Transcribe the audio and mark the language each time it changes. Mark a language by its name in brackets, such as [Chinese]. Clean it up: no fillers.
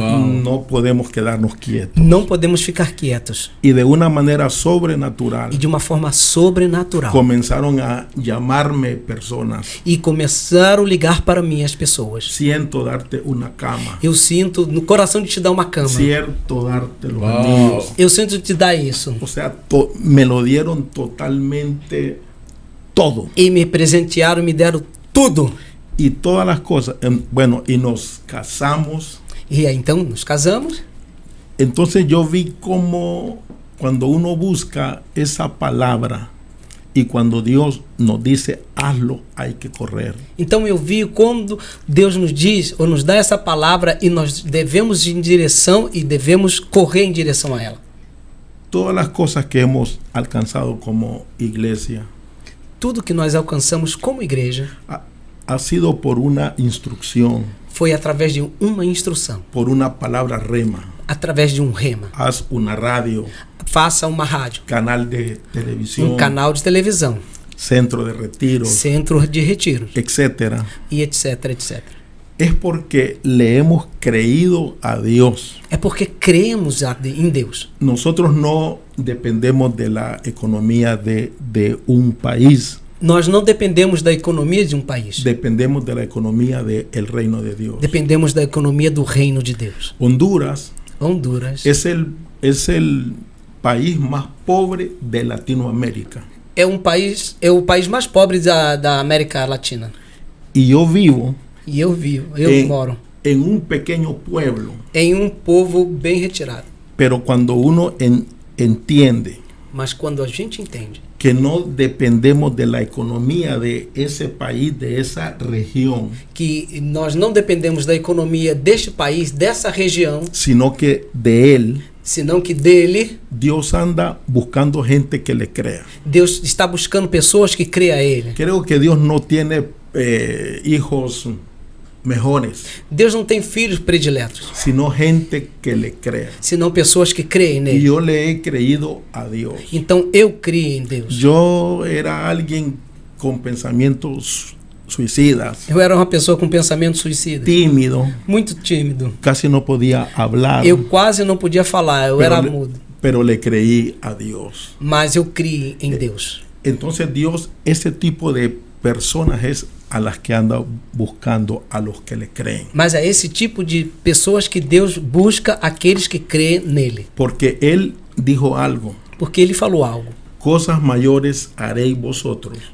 [Spanish] no podemos quedarnos quietos. [Portuguese] não podemos ficar quietos. [Spanish] Y de una manera sobrenatural, [Portuguese] E de uma forma sobrenatural. [Spanish] comenzaron a llamarme personas. [Portuguese] E começaram a ligar para mim as pessoas. [Spanish] Siento darte una cama. [Portuguese] Eu sinto no coração de te dar uma cama. [Spanish] Cierto darte los Wow. anillos. [Portuguese] Eu sinto te dar isso. [Spanish] O sea, me lo dieron totalmente todo. [Portuguese] E me presentearam, me deram tudo. [Spanish] Y todas las cosas. Bueno, y nos casamos. [Portuguese] E aí então nos casamos. [Spanish] Entonces yo vi como cuando uno busca esa palabra y cuando Dios nos dice hazlo, hay que correr. [Portuguese] Então eu vi quando Deus nos diz ou nos dá essa palavra e nós devemos ir em direção e devemos correr em direção a ela. [Spanish] Todas las cosas que hemos alcanzado como iglesia [Portuguese] Tudo que nós alcançamos como igreja [Spanish] ha sido por una instrucción, [Portuguese] foi através de uma instrução, [Spanish] por una palabra rema. [Portuguese] através de um rema. [Spanish] Haz una radio, [Portuguese] Faça uma rádio, [Spanish] canal de televisión, [Portuguese] canal de televisão, [Spanish] centro de retiro, [Portuguese] centro de retiros [Spanish] etcétera. [Portuguese] e etc, etc. [Spanish] Es porque le hemos creído a Dios. [Portuguese] É porque cremos em Deus. [Spanish] Nosotros no dependemos de la economía de un país, [Portuguese] Nós não dependemos da economia de um país. [Spanish] dependemos de la economía del reino de Dios. [Portuguese] Dependemos da economia do reino de Deus. [Spanish] Honduras [Portuguese] Honduras [Spanish] es el país más pobre de Latinoamérica. [Portuguese] é o país mais pobre da América Latina. [Spanish] Y yo vivo [Portuguese] E eu moro [Spanish] en un pequeño pueblo, [Portuguese] em um povo bem retirado. [Spanish] pero cuando uno entiende [Portuguese] Mas quando a gente entende [Spanish] que no dependemos de la economía de ese país, de esa región, [Portuguese] que nós não dependemos da economia deste país, dessa região, [Spanish] sino que de él, [Portuguese] senão que dele, [Spanish] Dios anda buscando gente que le crea. [Portuguese] Deus está buscando pessoas que creem a Ele. [Spanish] Creo que Dios no tiene hijos mejores, [Portuguese] Deus não tem filhos prediletos, [Spanish] sino gente que le crea. [Portuguese] senão pessoas que creem [Spanish] Y [Portuguese] nele. [Spanish] yo le he creído a Dios. [Portuguese] Então eu criei em Deus. [Spanish] Yo era alguien con pensamientos suicidas, [Portuguese] Eu era uma pessoa com pensamento suicida, [Spanish] tímido, [Portuguese] muito tímido. [Spanish] casi no podía hablar, [Portuguese] Eu quase não podia falar, eu era mudo. [Spanish] pero le creí a Dios. [Portuguese] Mas eu criei em Deus. [Spanish] Entonces Dios, ese tipo de personas es a las que anda buscando a los que le creen. [Portuguese] Mas é esse tipo de pessoas que Deus busca aqueles que creem nele. [Spanish] Porque Él dijo algo, [Portuguese] Porque Ele falou algo. [Spanish] cosas mayores haréis vosotros,